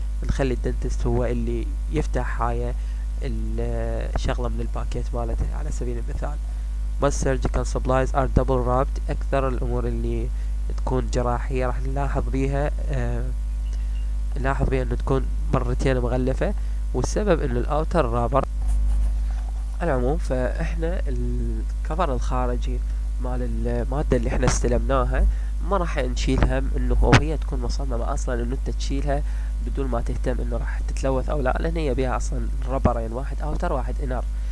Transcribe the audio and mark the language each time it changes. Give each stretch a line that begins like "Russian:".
Arabic: نخلي الدنتست هو اللي يفتح هاي الشغلة من الباكيت مالته. على سبيل المثال
English: most surgical supplies are double wrapped.
Arabic: اكثر الامور اللي تكون جراحية راح نلاحظ بيها انه تكون مرتين مغلفة، والسبب انه الاوتر رابر. على العموم فاحنا الكفر الخارجي مال المادة اللي احنا استلمناها ما راح نشيلها، انه وهي تكون مصممة اصلا انه انت تشيلها بدون ما تهتم انه راح تتلوث او لا، لان هي بيها اصلا ربرين، واحد اوتر واحد انر.